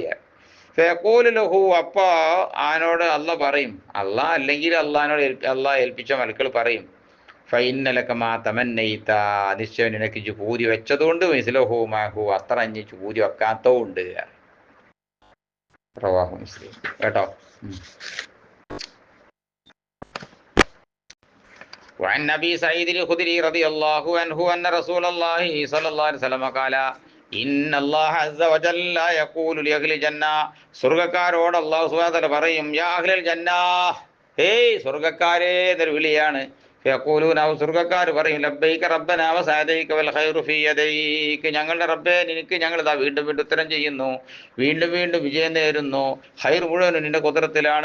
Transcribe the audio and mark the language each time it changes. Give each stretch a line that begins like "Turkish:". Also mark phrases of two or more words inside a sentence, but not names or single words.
Arabic: فيقول له,
Malayalam: അപ്പൊ ആനോട് അല്ല പറയും, അല്ലെങ്കിൽ അള്ളാഹ് ഏൽപ്പിച്ച മലക്കൾ പറയും,
Arabic: فإن لك ما تمنيت,
Malayalam: നിശ്ചയം നിനക്ക് ഇജ്ജ് പൂതി വെച്ചതുകൊണ്ട്,
Arabic: مثله معه,
Malayalam: അത്ര അഞ്ഞ് പൂതി വെക്കാത്തതുകൊണ്ട്.
Arabic: رواه مسلم. കേട്ടോ. وعن أبي سعيد الخدري رضي الله عنه أن رسول الله صلى الله عليه وسلم قال إن الله عز وجل يقول لأهل الجنة,
Malayalam: സ്വർഗ്ഗക്കാരോട് അല്ലാഹു
Arabic: سبحانه وتعالى
Malayalam: പറയും,
Arabic: يا أهل الجنة,
Malayalam: ഹേയ് സ്വർഗ്ഗക്കാരേ എന്നൊരു വിളിയാണ്. ഫയഖൂലൂന, സ്വർഗ്ഗക്കാർ പറയും,
Arabic: لبيك ربنا وسعديك والخير في يديك,
Malayalam: ഞങ്ങളുടെ റബ്ബേ, നിനക്ക് ഞങ്ങൾ ഇതാ വീണ്ടും വീണ്ടും ഉത്തരം ചെയ്യുന്നു, വീണ്ടും വീണ്ടും വിജയം നേരുന്നു, ഖൈർ മുഴുവനും നിന്റെ ഖുദ്റത്തിലാണ്.